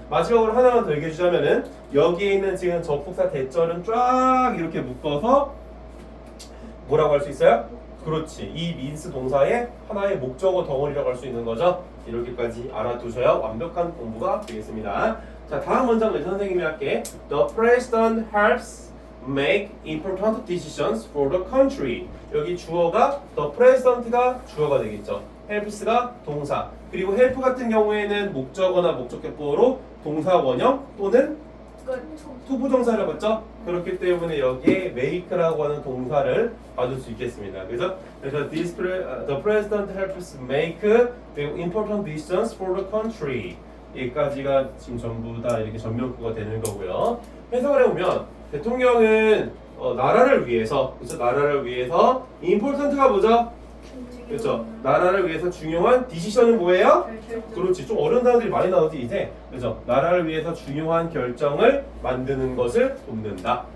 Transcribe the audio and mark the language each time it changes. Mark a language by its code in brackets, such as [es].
[ko] 마지막으로 하나만 더 얘기해 주자면은 여기에 있는 지금 접속사 대절은 쫙 이렇게 묶어서 뭐라고 할 수 있어요? 그렇지. 이 means 동사의 하나의 목적어 덩어리라고 할 수 있는 거죠. 이렇게까지 알아두셔야 완벽한 공부가 되겠습니다. 자, 다음 문장은 선생님이 할게. [en] The president helps make important decisions for the country. [ko] 여기 주어가 the president가 주어가 되겠죠. helps가 동사. 그리고 help 같은 경우에는 목적어나 목적격보로 동사 원형 또는 투부정사를 봤죠? 그렇기 때문에 여기에 make라고 하는 동사를 받을 수 있겠습니다. [en] 그래서 the president helps make important decisions for the country. [ko] 여기까지가 지금 전부 다 이렇게 전면구가 되는 거고요. 해석을 해보면 대통령은 나라를 위해서, 그렇죠? 나라를 위해서 important가 뭐죠? 그렇죠? 나라를 위해서 중요한 디시션은 뭐예요? 그렇지. 좀 어려운 단어들이 많이 나오지 이제. 그렇죠? 나라를 위해서 중요한 결정을 만드는 것을 돕는다.